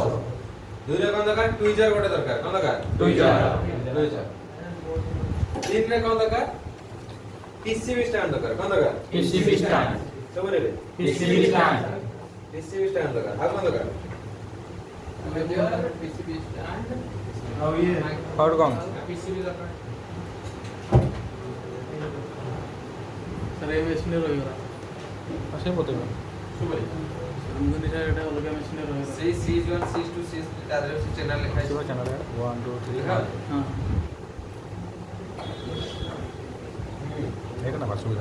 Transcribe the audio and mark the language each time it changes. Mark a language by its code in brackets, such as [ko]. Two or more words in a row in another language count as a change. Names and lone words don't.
[or] ଦୁଇରେ କଣ ଦରକାର টুইজার ଗୋଟେ ଦରକାର କଣ ଦରକାର টুইজার ତିନିରେ କଣ ଦରକାର [en] PCB stand [or] ଦରକାର କଣ ଦରକାର [en] PCB stand [or] ସବୁ ନେବେ [en] PCB stand PCB stand [or] ଦରକାର ଆଉ କଣ ଦରକାର [en] PCB stand [or] ଆଉ ये [hi] और कौन [or] PCB ଦରକାର ସାର୍ ଏ ମେସିନରେ ରହିଗଲା ସେ ବତେଇବ ସୁବଳି ମୁଁ କହିଲି ସାର୍ ଏଇଟା ଅଲଗା ମେସିନରେ ରହିଗଲା ସେଇ C1 C2 C3 ତା ଦେହରେ ସେ ଚ୍ୟାନେଲ ଲେଖା ଆସିବ ହେଇଛି ଚ୍ୟାନେଲ 1 2 3 ହଁ। ହଁ ଏଇଟା ନା ସୁବିଧା